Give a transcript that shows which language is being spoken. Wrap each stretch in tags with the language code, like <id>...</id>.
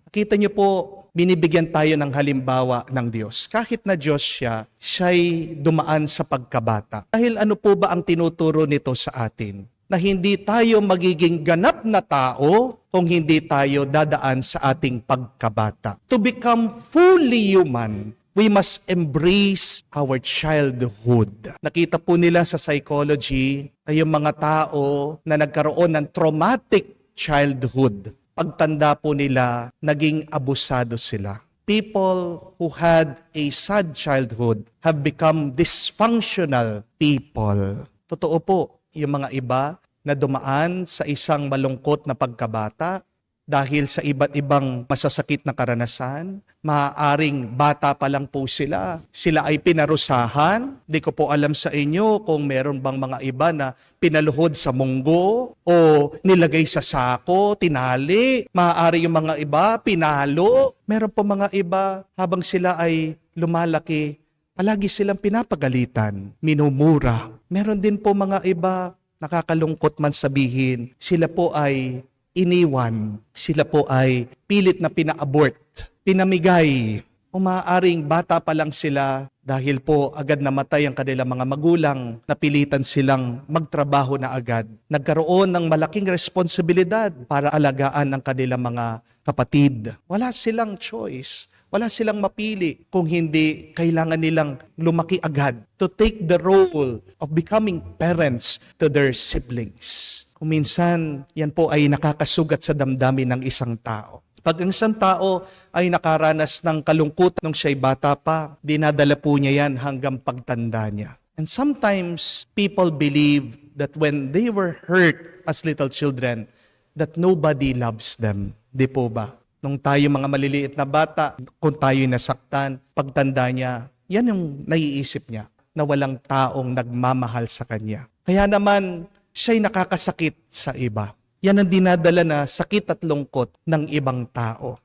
<tl>Kita niyo po, binibigyan tayo ng halimbawa ng Diyos. Kahit na Diyos siya'y dumaan sa pagkabata. Dahil ano po ba ang tinuturo nito sa atin? Na hindi tayo magiging ganap na tao kung hindi tayo dadaan sa ating pagkabata.</tl> <en>To become fully human, we must embrace our childhood.</en> <tl>Nakita po nila sa psychology na yung mga tao na nagkaroon ng traumatic childhood, pagtanda po nila, naging abusado sila.</tl> <en>People who had a sad childhood have become dysfunctional people.</en> <tl>Totoo po, yung mga iba na dumaan sa isang malungkot na pagkabata, dahil sa iba't ibang masasakit na karanasan. Maaaring bata pa lang po sila. Sila ay pinarusahan. Di ko po alam sa inyo kung meron bang mga iba na pinaluhod sa munggo o nilagay sa sako, tinali. Maaari yung mga iba pinalo. Meron po mga iba habang sila ay lumalaki, palagi silang pinapagalitan, minumura. Meron din po mga iba, nakakalungkot man sabihin, sila po ay iniwan, sila po ay pilit na pina-abort, pinamigay. O maaaring bata pa lang sila dahil po agad namatay ang kanilang mga magulang, napilitan silang magtrabaho na agad. Nagkaroon ng malaking responsibilidad para alagaan ang kanilang mga kapatid. Wala silang choice. Wala silang mapili kung hindi kailangan nilang lumaki agad</tl> <en>to take the role of becoming parents to their siblings.</en> <tl>Kung minsan, yan po ay nakakasugat sa damdamin ng isang tao. Pag ang isang tao ay nakaranas ng kalungkutan nung siya'y bata pa, dinadala po niya yan hanggang pagtanda niya.</tl> <en>And sometimes, people believe that when they were hurt as little children, that nobody loves them.</en> <tl>Di po ba? Nung tayo mga maliliit na bata, kung tayo'y nasaktan, pagtanda niya, yan yung naiisip niya, na walang taong nagmamahal sa kanya. Kaya naman, siya'y nakakasakit sa iba. Yan ang dinadala na sakit at lungkot ng ibang tao.</tl>